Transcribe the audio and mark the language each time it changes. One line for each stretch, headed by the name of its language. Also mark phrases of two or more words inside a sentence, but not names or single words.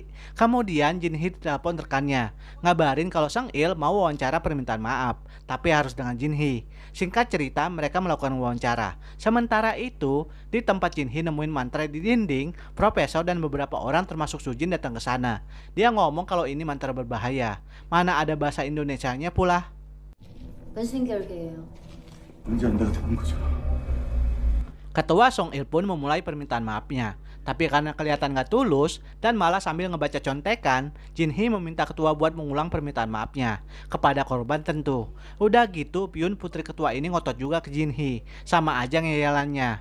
Indonesian: Kemudian Jinhee telepon rekannya, ngabarin kalau Sang Il mau wawancara permintaan maaf, tapi harus dengan Jinhee. Singkat cerita, mereka melakukan wawancara. Sementara itu, di tempat Jinhee nemuin mantra di dinding, profesor dan beberapa orang termasuk Sujin datang ke sana. Dia ngomong kalau ini mantra berbahaya. Mana ada bahasa Indonesianya pula.
Korean: 무슨 결계예요? 뭔지 안다가 되는 거죠.
Indonesian: Ketua Song Il pun memulai permintaan maafnya. Tapi karena kelihatan gak tulus dan malah sambil ngebaca contekan, Jinhee meminta ketua buat mengulang permintaan maafnya kepada korban tentu. Udah gitu, Pyun putri ketua ini ngotot juga ke Jinhee, sama aja ngeyelannya.